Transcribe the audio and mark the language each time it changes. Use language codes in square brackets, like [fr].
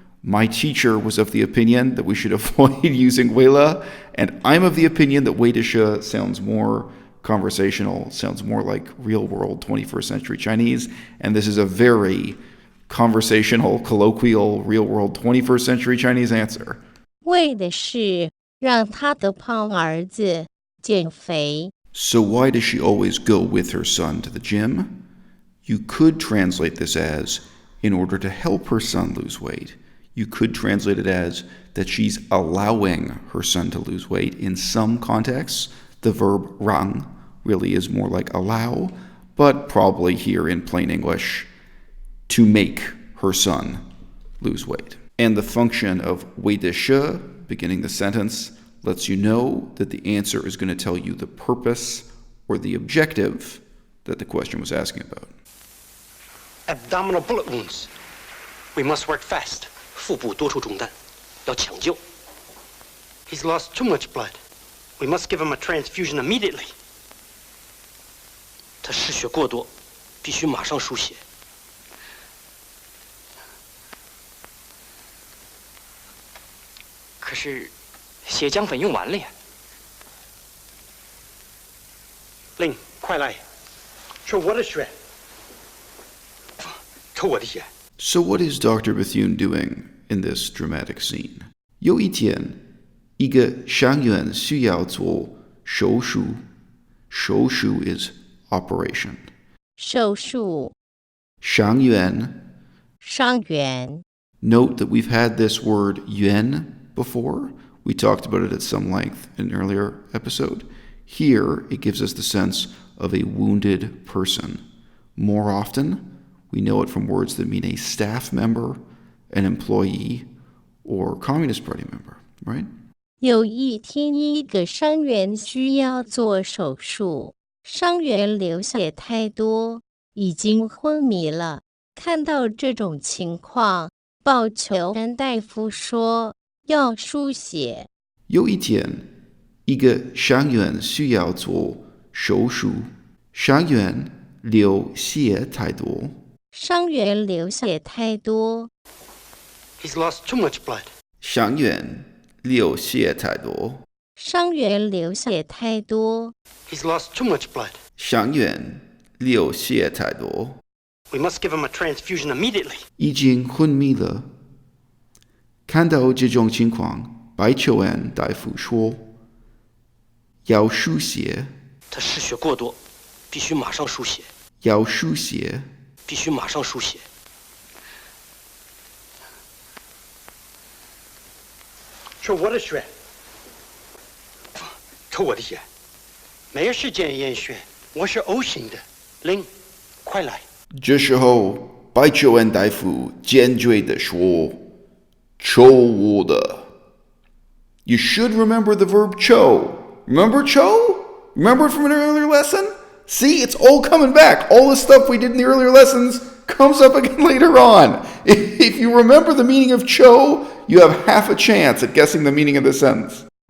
[en] My teacher was of the opinion that we should avoid using 为了, and I'm of the opinion that 为的是 sounds more conversational, sounds more like real-world 21st century Chinese, and this is a very conversational, colloquial, real-world 21st century Chinese answer. [zh] 为的是让他的胖儿子减肥。 [en] So why does she always go with her son to the gym? You could translate this as, in order to help her son lose weight. You could translate it as that she's allowing her son to lose weight. In some contexts, the verb 让 really is more like allow, but probably here in plain English, to make her son lose weight. And the function of 为的是, beginning the sentence, lets you know that the answer is going to tell you the purpose or the objective that the question was asking about. Abdominal bullet wounds. We must work fast. [zh] 腹部多处中弹，要抢救。 [en] He's lost too much blood. We must give him a transfusion immediately. [zh] 他失血过多，必须马上输血。可是，血浆粉用完了呀。令，快来，抽我的血。抽我的血。 [en] So what is Dr. Bethune doing in this dramatic scene? [zh] 有一天，一个伤员需要做手术。 [en] 手术 is operation. [zh] 手术伤员. 伤员 [en] Note that we've had this word 员 before. We talked about it at some length in an earlier episode. Here, it gives us the sense of a wounded person. More often, we know it from words that mean a staff member, an employee, or Communist Party member, right? [zh] 有一天，一个伤员需要做手术，伤员流血太多，已经昏迷了。看到这种情况，报求人大夫说要输血。有一天，一个伤员需要做手术，伤员流血太多。伤员流血太多。 [en] He's lost too much blood. [zh] 伤员流血太多。伤员流血太多。 [en] He's lost too much blood. [zh] 伤员流血太多。 [en] We must give him a transfusion immediately. [zh] 已经昏迷了。看到这种情况，白求恩大夫说要输血。他失血过多，必须马上输血。要输血。必须马上输血。抽我的血。抽我的血。没有时间验血，我是 O 型的。令，快来。这时候，白求恩大夫坚决地说：“抽我的。” [en] You should remember the verb 抽. Remember 抽?Remember it from an earlier lesson? See, it's all coming back. All the stuff we did in the earlier lessons comes up again later on. If you remember the meaning of cho, you have half a chance at guessing the meaning of the sentence.